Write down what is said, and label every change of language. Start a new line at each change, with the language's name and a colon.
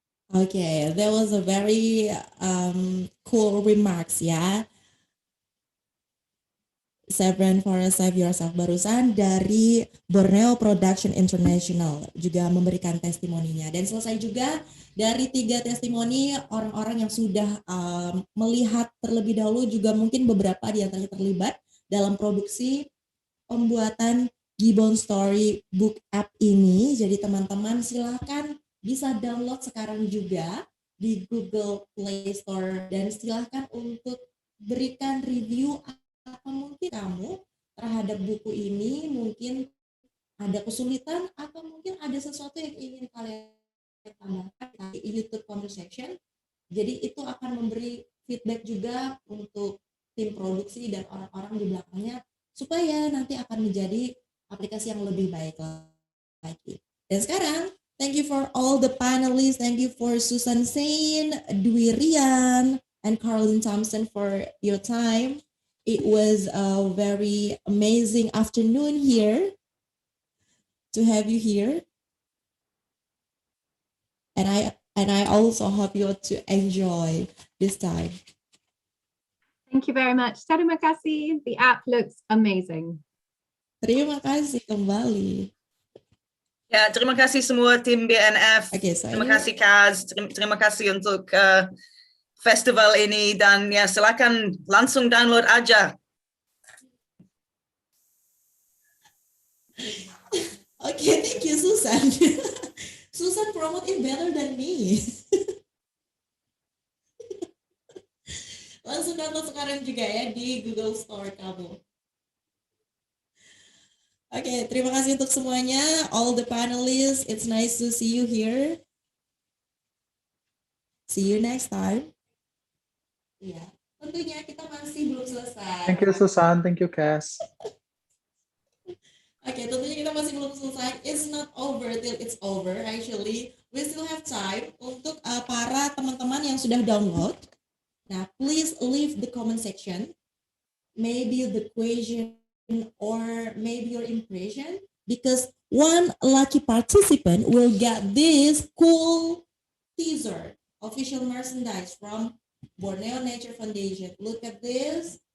English: Okay, that was a very cool remarks ya.
Indonesian: Save Rainforest, Save Yourself barusan dari Borneo Production International juga memberikan testimoninya, dan selesai juga dari 3 testimoni orang-orang yang sudah melihat terlebih dahulu, juga mungkin beberapa di antaranya terlibat dalam produksi pembuatan Gibbon Story Book App ini. Jadi teman-teman silahkan bisa download sekarang juga di Google Play Store, dan silahkan untuk berikan review apa mungkin kamu terhadap buku ini. Mungkin ada kesulitan atau mungkin ada sesuatu yang ingin kalian tambahkan di YouTube conversation. Jadi itu akan memberi feedback juga untuk tim produksi dan orang-orang di belakangnya, supaya nanti akan menjadi aplikasi yang lebih baik lagi. Dan sekarang,
English: thank you for all the panelists. Thank you for Susan Sain, Dwi Rian, and Caroline Thompson for your time. It was a very amazing afternoon here to have you here. And I also hope you to enjoy this time. Thank you very much.
Indonesian: Terima kasih.
English: The app looks amazing.
Indonesian: Terima kasih kembali. Ya, terima kasih semua tim BNF.
English: Okay,
Indonesian: terima kasih Kaz. Terima kasih untuk festival ini, dan ya silakan langsung download aja.
English: Okay, thank you Susan. Susan promote it better than me.
Indonesian: Langsung download sekarang juga ya di Google Store kamu.
English: Oke,
Indonesian: terima kasih untuk semuanya,
English: all the panelists. It's nice to see you here. See you next time.
Indonesian: Iya, tentunya kita masih belum selesai.
English: Thank you Susan, thank you Cass.
Indonesian: Oke, tentunya kita masih belum selesai.
English: It's not over till it's over. Actually, we still have time
Indonesian: untuk para teman-teman yang sudah download.
English: Now, please leave the comment section. Maybe the question or maybe your impression, because one lucky participant will get this cool teaser official merchandise from Borneo Nature Foundation. Look at this.